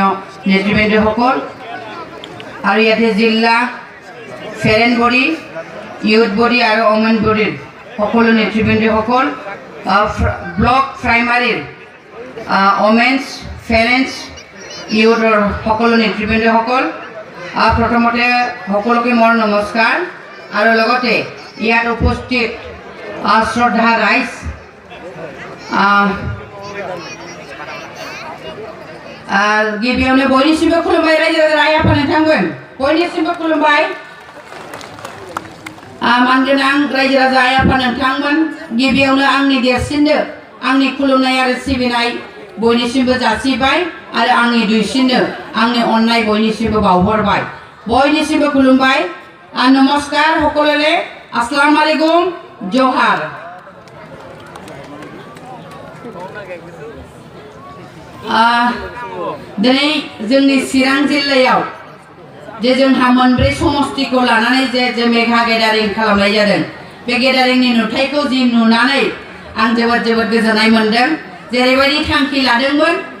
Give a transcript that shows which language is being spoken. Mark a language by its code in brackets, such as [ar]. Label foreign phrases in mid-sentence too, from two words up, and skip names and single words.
[as] নেতৃবৃন্দসকল আৰু ইয়াতে জিলা ফেৰেন বডি ইউথ বডি আৰু ওমেন বডিৰ সকলো নেতৃবৃন্দসকল ব্লক প্ৰাইমাৰীৰ ওমেন্স ফেৰেন্স ইউথৰ সকলো নেতৃবৃন্দসকল প্ৰথমতে সকলোকে মোৰ নমস্কাৰ আৰু লগতে ইয়াত উপস্থিত শ্ৰদ্ধা ৰাইজ [brx] गिबियावनो बयनिसिमबो खुलुमबाय रायजो राजा आफादों बयनिसिमबो खुलुमबाय मानगोनां रायजो राजा आफादों गिबियावनो आंनि देरसिननो आंनि खुलुमनाय आरो सिबिनाय बयनिसिमबो जासिबाय आरो आंनि दुइसिननो आंनि अननाय बयनिसिमबो बावहरबाय बयनिसिमबो खुलुमबाय [as] নমস্কাৰ সকলোৰে [ar] السلام عليكم [brx] जोहार दिनै जोंनि चिरां जिल्लायाव जे जोंहा मोनब्रै समष्टिखौ लानानै जे मेघा गेदारिं खालामनाय जादों बे गेदारिंनि नुथायखौ जि नुनानै आं जोबोद गोजोननाय मोनदों जेरैबायदि थांखि लादोंमोन